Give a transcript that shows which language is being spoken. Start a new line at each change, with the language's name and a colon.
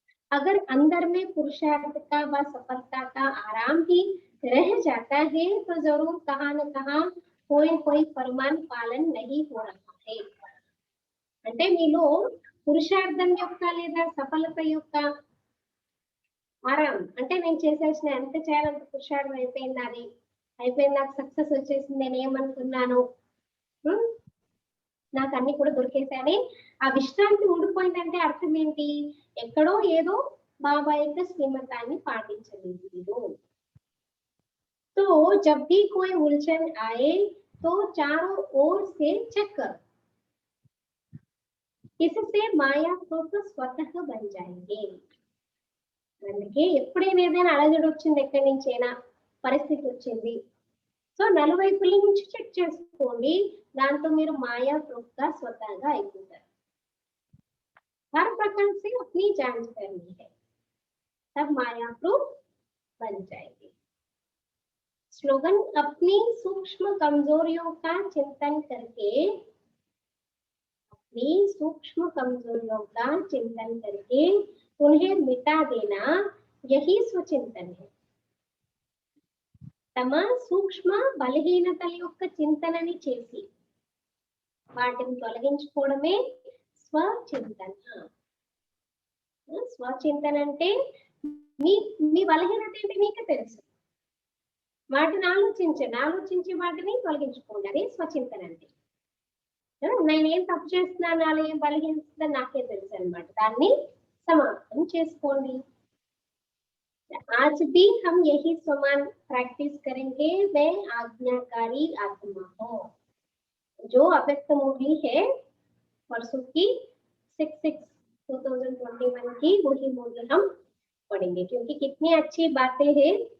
Hindi: अगर अंदर में पुरुषार्थ का व सफलता का आराम ही रह जाता है तो जरूर कहाँ न कहाँ कोई फरमान पालन नहीं हो रहा है।
Telugu: అంటే మీలో పురుషార్థం యొక్క లేదా సఫలత యొక్క ఆరాం అంటే నేను చేసేసిన ఎంత చేయాలంత పురుషార్థం అయిపోయింది, అది అయిపోయింది, నాకు సక్సెస్ వచ్చేసింది, నేను ఏమనుకున్నాను నాకు అన్ని కూడా దొరికేసాయని ఆ విశ్రాంతి ఉండిపోయిందంటే అర్థం ఏంటి? ఎక్కడో ఏదో బాబా యొక్క శ్రీమతాన్ని పాటించలేదు।
Hindi: तो जब भी कोई उलझन आए तो चारों ओर से चेक करो, इससे माया रूप स्वतः बन जाएंगे।
Telugu: అందుకే ఎప్పుడైనా ఏదైనా అలజడి వచ్చింది, ఎక్కడి నుంచైనా పరిస్థితి వచ్చింది, సో నలువైపుల నుంచి చెక్ చేసుకోండి, దాంతో మీరు మాయా రూపంగా స్వతహాగా అయిపోతారు।
Hindi: हर प्रकार से अपनी जांच करनी है, तब माया रूप बन जाएगी। स्लोगन अपनी सूक्ष्म कमजोरियों का चिंतन करके, अपनी सूक्ष्म कमजोरियों का चिंतन करके उन्हें मिटा देना यही स्वचिंतन है।
Telugu: తమ సూక్ష్మ బలహీనతల యొక్క చింతనని చేసి వాటిని తొలగించుకోవడమే స్వచింతన। స్వచింతన అంటే మీ బలహీనత ఏంటి మీకు తెలుసు, వాటిని ఆలోచించి వాటిని తొలగించుకోండి, అది స్వచింతన అంటే। నేనేం తప్పు చేస్తున్నాను, అలా ఏం బలహీనత నాకే తెలుసు అన్నమాట, దాన్ని समाप्తం చేసుకోండి।
Hindi: आज भी हम यही समान प्रैक्टिस करेंगे। मैं आज्ञाकारी आत्मा हूँ। जो अव्यक्त मुरली है परसों की 6/6/2021 की वही मुरली हम पढ़ेंगे, क्योंकि कितनी अच्छी बातें हैं।